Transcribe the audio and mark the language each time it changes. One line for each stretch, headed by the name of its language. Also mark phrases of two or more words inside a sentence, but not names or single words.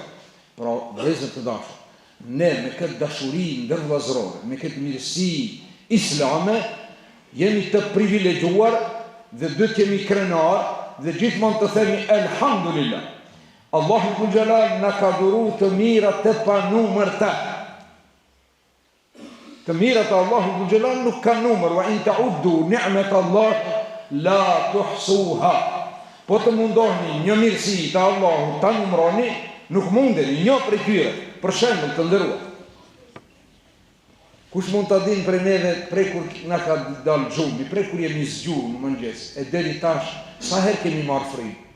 Albanian: Pra, vëllezër të dashur, ne me këtë dashuri ndërvëllazërore, me këtë mirësi islame, jemi të privilegjuar dhe do të jemi krenar dhe gjithmonë të themi elhamdulillah. Allahu
Arabic: ذو الجلال
Albanian: na ka dhuru të mira të panumërta. Të mirat e Allahu
Arabic: ذو الجلال
Albanian: nuk ka numër,
Arabic: وإن تعدوا نعمة الله لا تحصوها.
Albanian: Po të mundohni një mirësi të Allahut ta numëroni, nuk mundeni një prej tyre. Për shembull të nderuar. Kush mund ta dinë prej neve, prej kur na ka dalë xhumi, prej kur jemi zgjuar në mëngjes, e deri tash sa herë kemi marrë frikë?